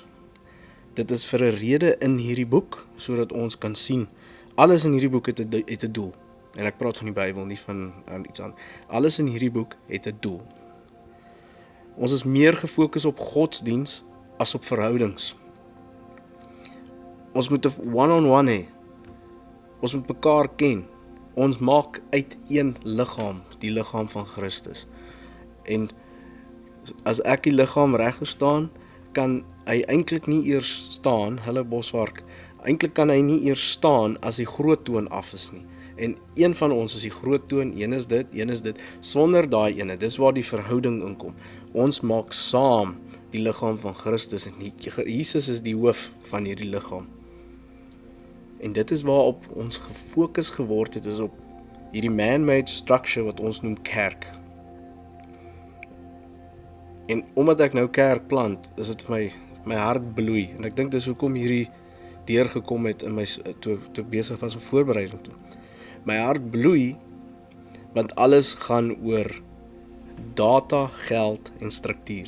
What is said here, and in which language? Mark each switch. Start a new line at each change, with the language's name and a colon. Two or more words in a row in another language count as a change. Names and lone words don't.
Afrikaans: Dit is vir 'n rede in hierdie boek, sodat ons kan sien, alles in hierdie boek het 'n doel. En ek praat van die Bybel, nie van iets anders. Alles in hierdie boek het 'n doel. Ons is meer gefokus op godsdiens as op verhoudings. Ons moet 'n one-on-one hê. Ons moet mekaar ken. Ons maak uit een liggaam, die liggaam van Christus. En as ek die liggaam reg verstaan, kan hy eintlik nie eers staan, hulle bosvark, eintlik kan hy nie eers staan as die groot toon af is nie. En een van ons is die groot toon, een is dit, sonder daai ene, dis waar die verhouding inkom. Ons maak saam die liggaam van Christus en Jesus is die hoof van hierdie liggaam. En dit is waarop ons gefokus geword het, is op hierdie
English: man-made structure
Afrikaans: wat ons noem kerk. En omdat ek nou kerk plant, is dit vir my hart bloei. En ek dink dis hoekom hierdie deurgekom het in my, toe ek besig was om voorbereiding toe. My hart bloei, want alles gaan oor data, geld en struktuur.